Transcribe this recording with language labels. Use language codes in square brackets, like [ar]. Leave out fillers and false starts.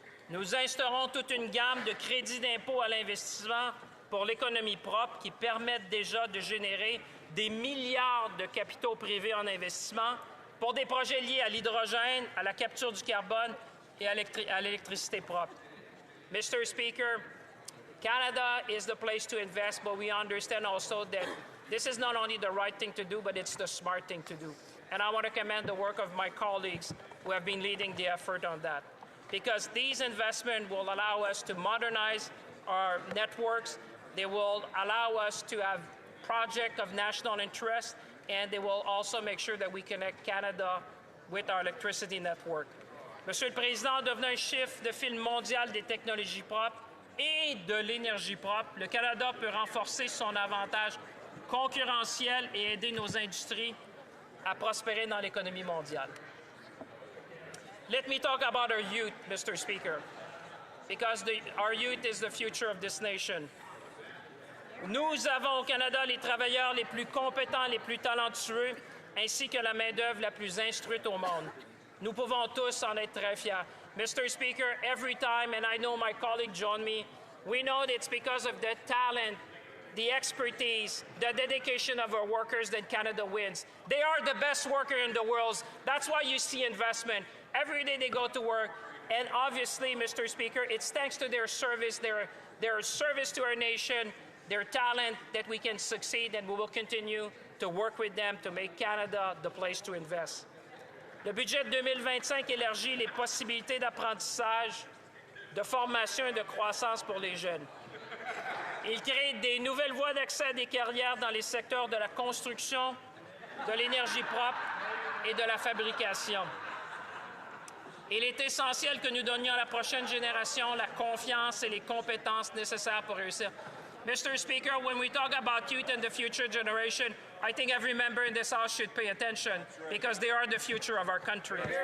[fr] Nous instaurons toute une gamme de crédits d'impôt à l'investissement pour l'économie propre qui permettent déjà de générer des milliards de capitaux privés en investissement pour des projets liés à l'hydrogène, à la capture du carbone et à l'électricité propre. [en] Mr. Speaker, Canada is the place to invest, but we understand also that this is not only the right thing to do, but it's the smart thing to do. And I want to commend the work of my colleagues who have been leading the effort on that. Because these investments will allow us to modernize our networks, they will allow us to have projects of national interest, and they will also make sure that we connect Canada with our electricity network. [fr] Monsieur le Président, en devenant un chef de file mondial des technologies propres et de l'énergie propre, le Canada peut renforcer son avantage concurrentiel et aider nos industries à prospérer dans l'économie mondiale. [en] Let me talk about our youth, Mr. Speaker, because our youth is the future of this nation. [fr] Nous avons au Canada les travailleurs les plus compétents, les plus talentueux, ainsi que la main-d'œuvre la plus instruite au monde. Nous pouvons tous en être très fiers. [en] Mr. Speaker, every time, and I know my colleagues join me, we know that it's because of the talent the expertise, the dedication of our workers, then Canada wins. They are the best worker in the world. That's why you see investment. Every day they go to work. And obviously, Mr. Speaker, it's thanks to their service, their service to our nation, their talent, that we can succeed, and we will continue to work with them to make Canada the place to invest. [fr] Le budget 2025 élargit les possibilités d'apprentissage, de formation et de croissance pour les jeunes. Il crée des nouvelles voies d'accès à des carrières dans les secteurs de la construction, de l'énergie propre et de la fabrication. Il est essentiel que nous donnions à la prochaine génération la confiance et les compétences nécessaires pour réussir. [en] Mr. Speaker, when we talk about youth and the future generation, I think every member in this House should pay attention because they are the future of our country.